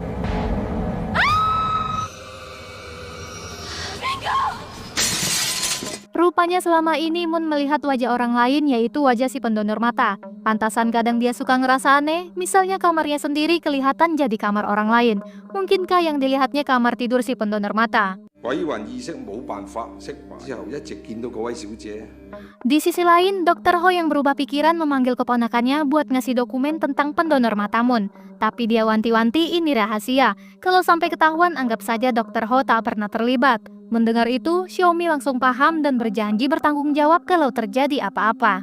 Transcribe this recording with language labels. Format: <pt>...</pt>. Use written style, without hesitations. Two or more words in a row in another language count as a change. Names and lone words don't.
<id>Rupanya selama ini Moon melihat wajah orang lain, yaitu wajah si pendonor mata. Pantasan kadang dia suka ngerasa aneh, misalnya kamarnya sendiri kelihatan jadi kamar orang lain. Mungkinkah yang dilihatnya kamar tidur si pendonor mata?</id> <yue>鬼魂意識冇辦法釋懷，之後一直見到嗰位小姐。</yue> <id>Di sisi lain, Dr. Ho yang berubah pikiran memanggil keponakannya buat ngasih dokumen tentang pendonor mata Moon. Tapi dia wanti-wanti ini rahasia. Kalau sampai ketahuan, anggap saja Dr. Ho tak pernah terlibat. Mendengar itu, Xiaomi langsung paham dan berjanji bertanggung jawab kalau terjadi apa-apa.</id>